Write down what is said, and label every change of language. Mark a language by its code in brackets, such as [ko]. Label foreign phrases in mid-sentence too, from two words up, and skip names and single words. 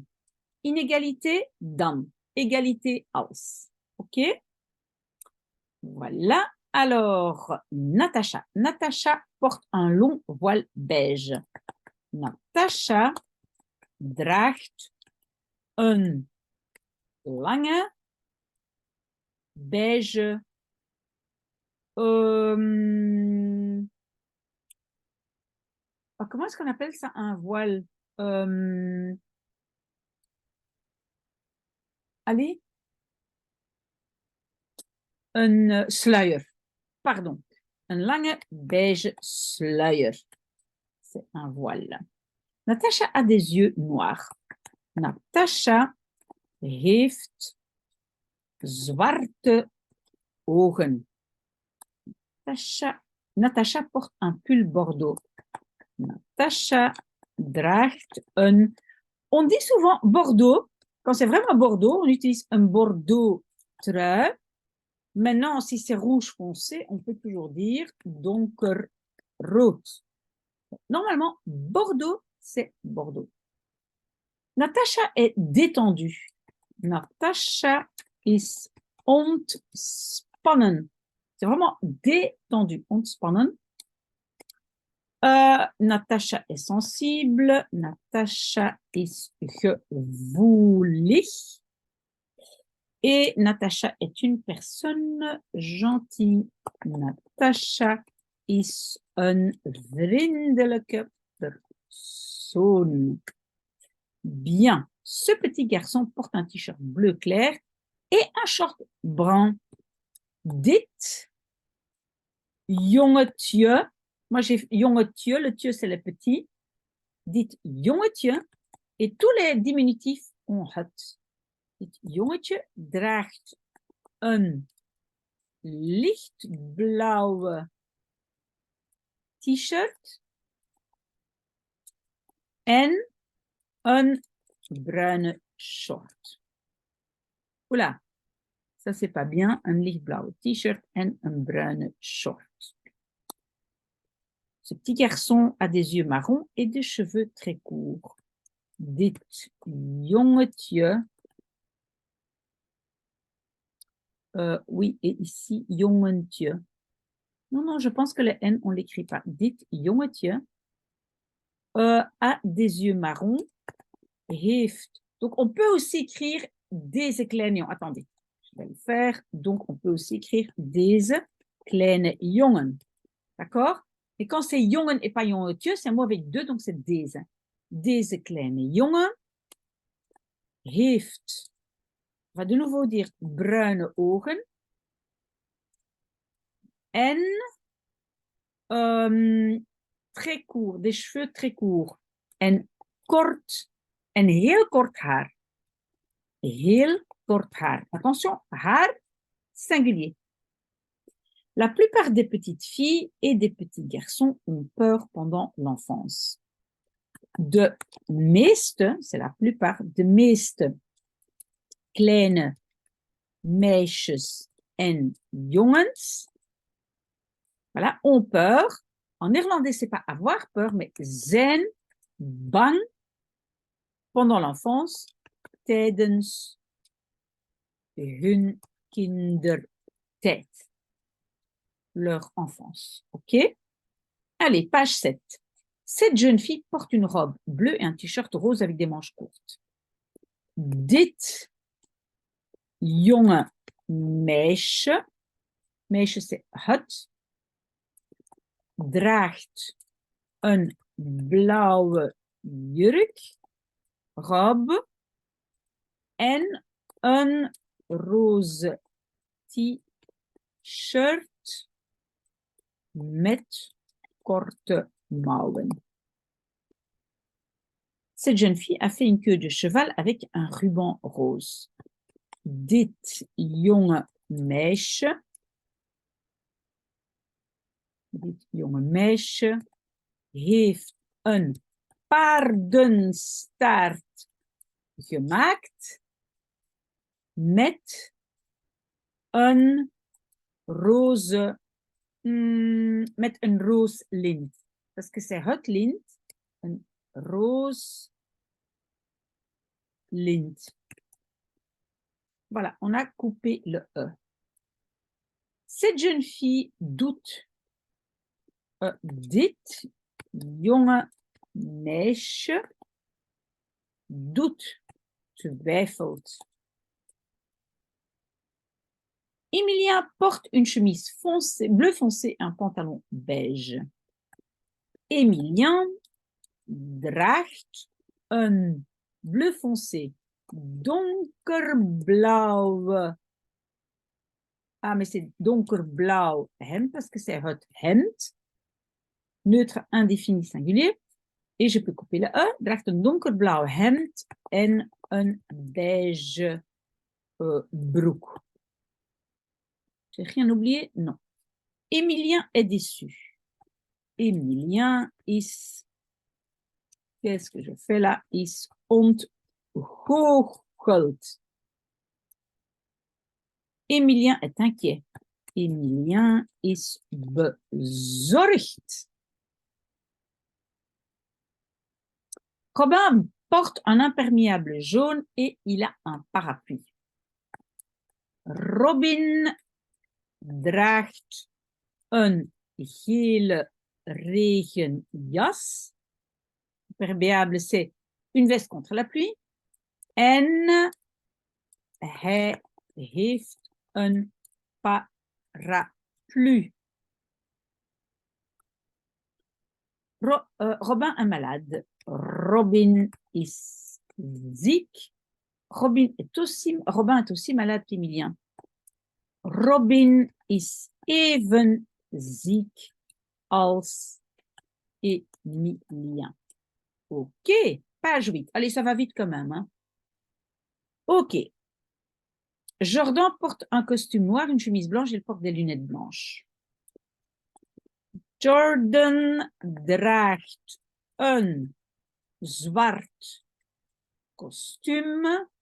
[fr] Inégalité, dan. Égalité, als. OK? Voilà. Alors, Natacha. Natacha porte un long voile beige. [nl] Natacha draagt een lange beige [fr] comment est-ce qu'on appelle ça un voile? Allez, [nl] een sluier. Pardon. Een lange beige sluier. [fr] C'est un voile. Natacha a des yeux noirs. [nl] Natacha heeft zwarte ogen. [fr] Natacha porte un pull bordeaux. [nl] Natacha draagt een... [fr] On dit souvent Bordeaux. Quand c'est vraiment Bordeaux, on utilise un Bordeaux trui. Maintenant, si c'est rouge foncé, on peut toujours dire donkerrood. Normalement, Bordeaux, c'est Bordeaux. Natacha est détendue. [nl] Natacha is ontspannen. [fr] C'est vraiment détendu. Ontspannen. Natacha est sensible. [nl] Natacha is gevoelig. [fr] Et Natacha est une personne gentille. [nl] Natacha is een vriendelijke persoon. [fr] Bien. Ce petit garçon porte un t-shirt bleu clair et un short brun. [nl] Dit jongetje. [fr] Moi, j'ai jongetje. Le tje, c'est le petit. [nl] Dit jongetje. [fr] Et tous les diminutifs ont het. [nl] Dit jongetje draagt een lichtblauwe t-shirt en een bruine short. [fr] Oula, ça c'est pas bien. [nl] Un lichtblauwe t-shirt en een bruine short. [fr] Ce petit garçon a des yeux marrons et des cheveux très courts. [nl] Dit jongetje. [fr] Oui, et ici, jongetje. Non, je pense que le N, on ne l'écrit pas. [nl] Dit jongetje [fr] a des yeux marrons. Heeft. Donc, on peut aussi écrire [nl] deze kleine jongen. [fr] Attendez, je vais le faire. Donc, on peut aussi écrire [nl] deze kleine jongen. [fr] D'accord? Et quand c'est jongen et pas jongetje, c'est un mot avec deux, donc c'est deze. [nl] Deze kleine jongen heeft, [fr] on va de nouveau dire [nl] bruine ogen [fr] en très court, des cheveux très courts [nl] en kort en heel kort haar. Heel kort haar. [fr] Attention, haar singulier. La plupart des petites filles et des petits garçons ont peur pendant l'enfance. [nl] De meeste, [fr] c'est la plupart, [nl] de meeste kleine meisjes en jongens, [fr] voilà, ont peur. En néerlandais, c'est pas avoir peur, mais [nl] zijn bang [fr] pendant l'enfance, [nl] tijdens hun kindertijd, [fr] leur enfance. OK? Allez, page 7. Cette jeune fille porte une robe bleue et un t-shirt rose avec des manches courtes. [nl] Dit jonge meisje, meisje c'est het, draagt een blauwe jurk, robe en een roze t-shirt met korte mouwen. [fr] Cette jeune fille a fait une queue de cheval avec un ruban rose. [nl] Dit jonge meisje heeft een paardenstaart gemaakt met een roze, met een roos lint. [fr] Parce que c'est [nl] het lint, een roos lint. [fr] Voilà, on a coupé le E. Cette jeune fille doute. [nl] Dit jonge meisje doet, twijfelt. [fr] Emilien porte une chemise foncée, bleu foncé et un pantalon beige. [nl] Emilien draagt een [fr] bleu foncé [nl] donkerblauwe. [fr] Ah, mais c'est [nl] donkerblauw hemd [fr] parce que c'est [nl] het hemd. [fr] Neutre indéfini singulier. Et je peux couper le E. [nl] Draagt een donkerblauw hemd en een beige broek. [fr] J'ai rien oublié? Non. Emilien est déçu. Emilien is... Qu'est-ce que je fais là? [nl] Is ontgoocheld. [fr] Emilien est inquiet. [nl] Emilien is bezorgd. [fr] Robin porte un imperméable jaune et il a un parapluie. [nl] Robin draagt een gele regenjas. [fr] Imperméable, c'est une veste contre la pluie. [nl] En hij heeft een parapluie. [fr] Robin est malade. [nl] Robin is ziek. [fr] Robin est aussi malade qu'Emilien. [nl] Robin is even ziek als Emilien. [fr] OK, page 8. Allez, ça va vite quand même. Hein? OK. Jordan porte un costume noir, une chemise blanche et il porte des lunettes blanches. [nl] Jordan draagt een zwart costume.